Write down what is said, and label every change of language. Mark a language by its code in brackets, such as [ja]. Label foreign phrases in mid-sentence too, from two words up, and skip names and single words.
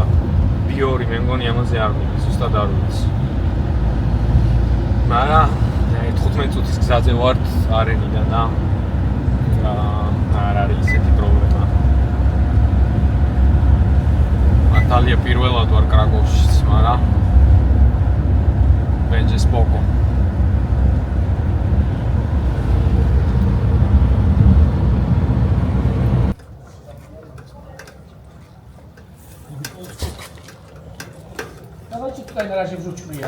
[ka] B2 მე მგონი ამაზე არ მივიდა, ზუსტად არ ვიცი. მაგრამ 15 წუთის გზაზე ვართ არენიდან და არ არის ისეთი პრობლემა. მართალია პირველად ვარ კრაკოვშიც, მაგრამ [pl] będzie spoko. Dawajcie tutaj na razie wrzućmy je.